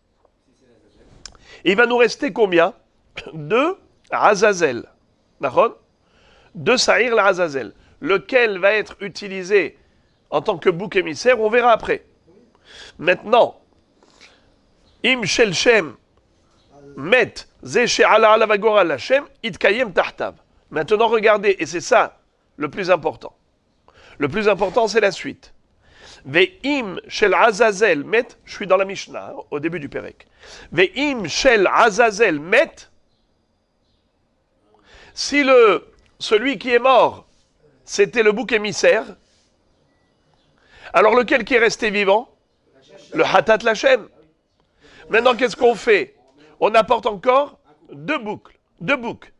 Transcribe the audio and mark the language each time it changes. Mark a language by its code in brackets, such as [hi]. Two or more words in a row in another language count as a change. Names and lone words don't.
[fr] Il va nous rester combien? Deux Azazel. D'accord? [he] Deux שעיר לעזאזל. [fr] Lequel va être utilisé en tant que bouc émissaire, on verra après. Maintenant, [he] אם של שם מת זה שעלה עליו הגורל להשם יתקיים תחתיו. [fr] Maintenant, regardez, et c'est ça le plus important. Le plus important, c'est la suite. [he] ואם של עזאזל מת, [fr] je suis dans la Mishnah, au début du Pérek. [he] ואם של עזאזל מת, [fr] si celui qui est mort, c'était le bouc émissaire, alors lequel qui est resté vivant? [he] Le חטאת להשם. [fr] Maintenant, qu'est-ce qu'on fait? On apporte encore deux boucs.